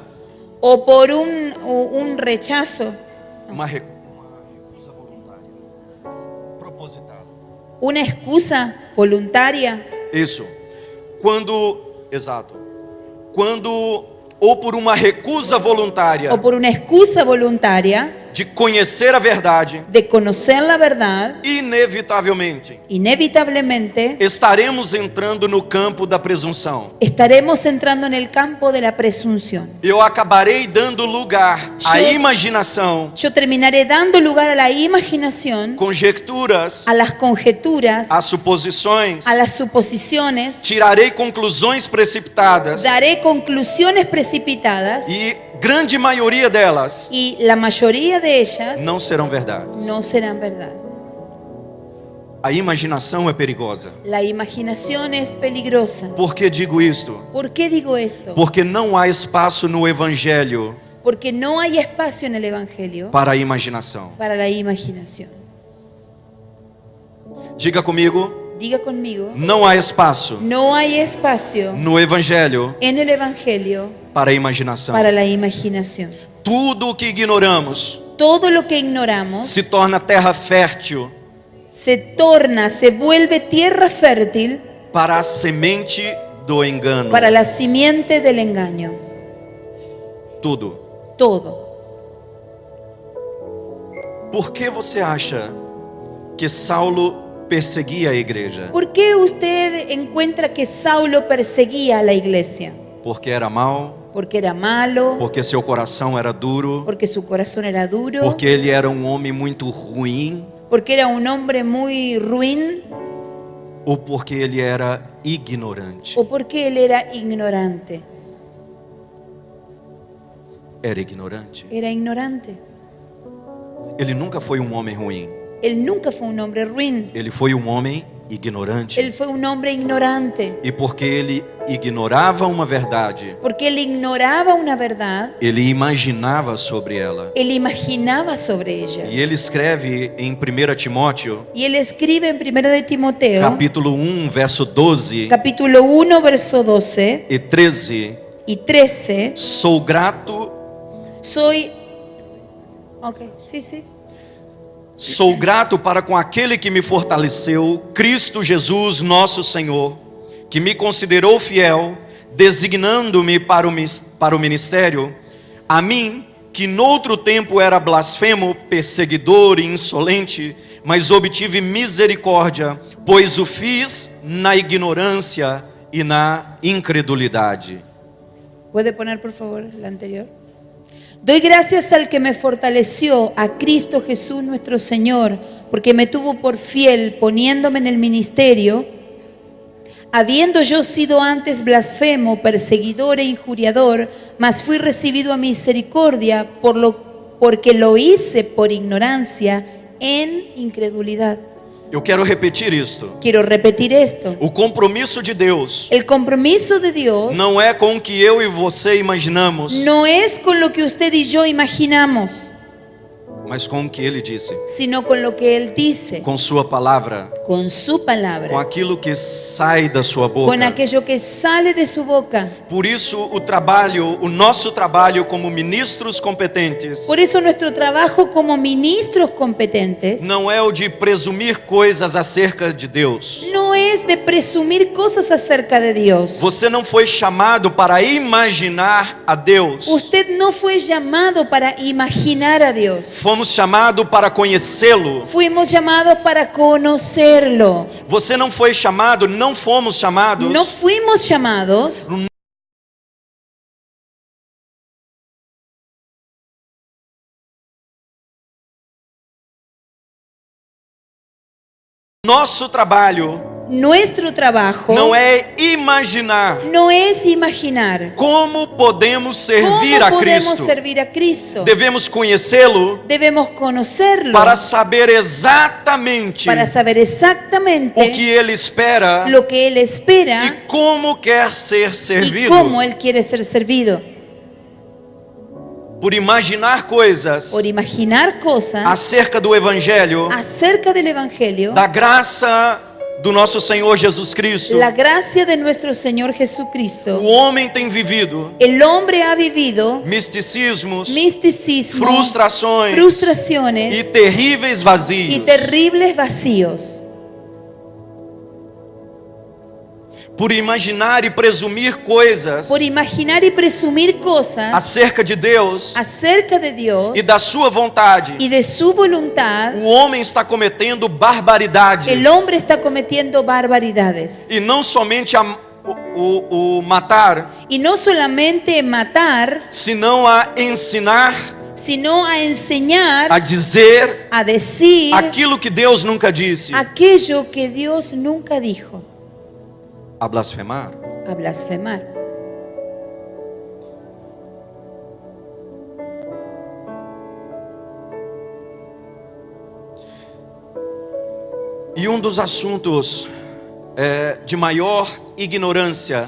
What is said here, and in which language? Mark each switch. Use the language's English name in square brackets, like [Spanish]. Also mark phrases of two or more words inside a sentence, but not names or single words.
[Spanish] o por un rechazo, [Portuguese] uma recusa voluntária, proposital. [Spanish] una excusa voluntaria, [Portuguese] Isso. Quando ou por uma recusa voluntária [Spanish] o por una excusa voluntaria [Portuguese] de conhecer a verdade, [Spanish] de conocer la verdad, [Portuguese] inevitavelmente [Spanish] inevitablemente [Portuguese] estaremos entrando no campo da presunção. [Spanish] estaremos entrando en el campo de la presunción. [Portuguese] Eu acabarei dando lugar à [Spanish] Yo- [Portuguese] imaginação, [Spanish] Yo terminaré dando lugar a la imaginación, [Portuguese] conjecturas, [Spanish] a las conjeturas, [Portuguese] a suposições, [Spanish] a las suposiciones, [Portuguese] tirarei conclusões precipitadas [Spanish] daré conclusiones precipitadas [Portuguese] e grande maioria delas [Spanish] y la mayoría de ellas [Portuguese] não serão verdades. [Spanish] no serán verdad. [Portuguese] A imaginação é perigosa. [Spanish] La imaginación es peligrosa. [Portuguese] Por que digo isto? [Spanish] ¿Por qué digo esto? [Portuguese] Porque não há espaço no evangelho [Spanish] Porque no hay espacio en el Evangelio [Portuguese] para a imaginação. [Spanish] para la imaginación. [Portuguese] Diga comigo, [Spanish] Diga conmigo, [Portuguese] não há espaço [Spanish] no hay espacio [Portuguese] no evangelho [Spanish] en el Evangelio [Portuguese] para a imaginação. [Spanish] para la imaginación. [Portuguese] Tudo o que ignoramos [Spanish] Todo lo que ignoramos [Portuguese] se torna terra fértil [Spanish] se vuelve tierra fértil [Portuguese] para a semente do engano. [Spanish] para la simiente del engaño. [Portuguese] Tudo. [Spanish] Todo. [Portuguese] Por que você acha que Saulo perseguia a igreja? [Spanish] ¿Por qué usted encuentra que Saulo perseguía a la iglesia? [Portuguese] Porque era mau? [Spanish] Porque era malo, [Portuguese] Porque seu coração era duro? [Spanish] porque su corazón era duro, [Portuguese] Porque ele era um homem muito ruim? [Spanish] porque era un hombre muy ruin [Portuguese] Ou porque ele era ignorante? [Spanish] o porque él era ignorante. [Portuguese] Era ignorante. [Spanish] Era ignorante. [Portuguese] Ele nunca foi um homem ruim. [Spanish] Él nunca fue un hombre ruin. [Portuguese] Ele foi um homem ignorante. [Spanish] Él fue un hombre ignorante. [Portuguese] E porque ele ignorava uma verdade, [Spanish] Porque él ignoraba una verdad, [Portuguese] ele imaginava sobre ela. [Spanish] él imaginaba sobre ella. [Portuguese] E ele escreve em 1 Timóteo, [Spanish] Y él escribe en 1 de Timoteo, [Portuguese] capítulo 1, verso 12 [Spanish] capítulo 1, verso 12 [Portuguese] e 13. [Spanish] y 13. [Portuguese] Sou grato, Sou grato para com aquele que me fortaleceu, Cristo Jesus, nosso Senhor, que me considerou fiel, designando-me para o ministério, a mim, que noutro tempo era blasfemo, perseguidor e insolente, mas obtive misericórdia, pois o fiz na ignorância e na incredulidade. [Spanish] ¿Puede poner por favor la anterior? Doy gracias al que me fortaleció, a Cristo Jesús nuestro Señor, porque me tuvo por fiel poniéndome en el ministerio, habiendo yo sido antes blasfemo, perseguidor e injuriador, mas fui recibido a misericordia porque lo hice por ignorancia en incredulidad. [Portuguese] Eu quero repetir isto. [Spanish] Quiero repetir esto. [Portuguese] O compromisso de Deus [Spanish] El compromiso de Dios [Portuguese] não é com o que eu e você imaginamos, [Spanish] no es con lo que usted y yo imaginamos, [Portuguese] mas com o que Ele disse, [Spanish] sino con lo que Él dice, [Portuguese] com Sua palavra, [Spanish] con su palabra, [Portuguese] com aquilo que sai da Sua boca. [Spanish] con aquello que sale de su boca. [Portuguese] Por isso o nosso trabalho como ministros competentes [Spanish] Por eso nuestro trabajo como ministros competentes [Portuguese] não é o de presumir coisas acerca de Deus. [Spanish] no es de presumir cosas acerca de Dios. [Portuguese] Você não foi chamado para imaginar a Deus. [Spanish] Usted no fue llamado para imaginar a Dios. [Portuguese] Fomos chamados para conhecê-lo. [Spanish] Fuimos llamados para conocerlo. [Portuguese] Você não foi chamado, não fomos chamados [Spanish] No fuimos llamados [Portuguese] Nosso trabalho [Spanish] nuestro trabajo [Portuguese] não é imaginar [Spanish] no es imaginar [Portuguese] como podemos servir [Spanish] cómo [Portuguese] a [Spanish] podemos [Portuguese] Cristo. [Spanish] servir a Cristo. [Portuguese] Devemos conhecê-lo [Spanish] Debemos conocerlo [Portuguese] para saber exatamente [Spanish] para saber exactamente [Portuguese] o que Ele espera [Spanish] lo que Él espera [Portuguese] e como quer ser [Spanish] y [Portuguese] servido. [Spanish] cómo Él quiere ser servido. [Portuguese] Por imaginar coisas [Spanish] Por imaginar cosas [Portuguese] acerca do Evangelho, [Spanish] acerca del Evangelio, [Portuguese] da graça do nosso Senhor Jesus Cristo. [Spanish] la gracia de nuestro Señor Jesucristo. [Portuguese] O homem tem vivido [Spanish] El hombre ha vivido [Portuguese] misticismos, [Spanish] misticismo, [Portuguese] frustrações [Spanish] frustraciones [Portuguese] e terríveis vazios. [Spanish] y terribles vacíos. [Portuguese] Por imaginar e presumir coisas [Spanish] Por imaginar y presumir cosas [Portuguese] acerca de Deus [Spanish] acerca de Dios [Portuguese] e da sua vontade, [Spanish] y de su voluntad, [Portuguese] o homem está cometendo barbaridades. [Spanish] el hombre está cometiendo barbaridades. [Portuguese] E não somente o matar, [Spanish] Y no solamente matar, [Portuguese] senão a ensinar, [Spanish] sino a enseñar, [Portuguese] a dizer [Spanish] a decir [Portuguese] aquilo que Deus nunca disse, [Spanish] aquello que Dios nunca dijo, [Portuguese] a blasfemar. [Spanish] a blasfemar. [Portuguese] E dos assuntos de maior ignorância